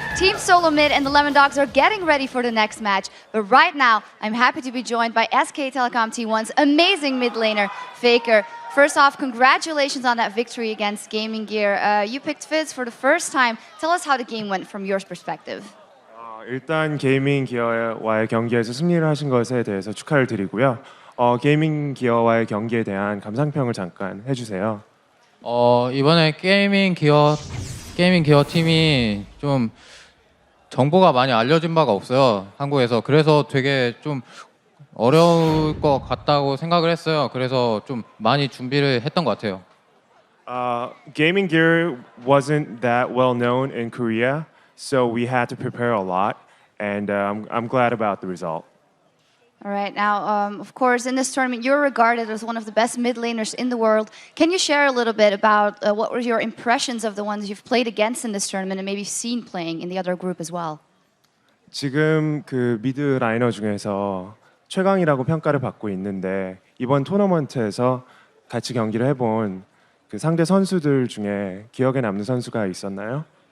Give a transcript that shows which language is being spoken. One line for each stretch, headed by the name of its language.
English: Team Solo Mid and the Lemon Dogs are getting ready for the next match. But right now, I'm happy to be joined by SK Telecom T1's amazing mid laner, Faker. First off, congratulations on that victory against Gaming Gear. You picked Fizz for the first time. Tell us how the game went from your perspective.
Korean: 일단 게이밍 기어와의 경기에서 승리를 하신 것에 대해서 축하를 드리고요. 게이밍 기어와의 경기에 대한 감상평을 잠깐 해주세요. 이번에 게이밍 기어 팀이 좀 정보가 많이 알려진 바가 없어요, 한국에서. 그래서 되게 좀 어려울 것 같다고 생각을 했어요. 그래서 좀 많이 준비를 했던 것 같아요.
English: Gaming gear wasn't that well known in Korea, so we had to prepare a lot, and I'm glad about the result. All right, now, of course, in this tournament, you're regarded as one of the best mid laners in the world. Can you share a little bit about what were your impressions of the ones you've played against in this tournament and maybe seen playing in the other group as well?
Korean: 지금 그 미드 라이너 중에서 최강이라고 평가를 받고 있는데 이번 토너먼트에서 같이 경기를 해본 그 상대 선수들 중에 기억에 남는 선수가 있었나요?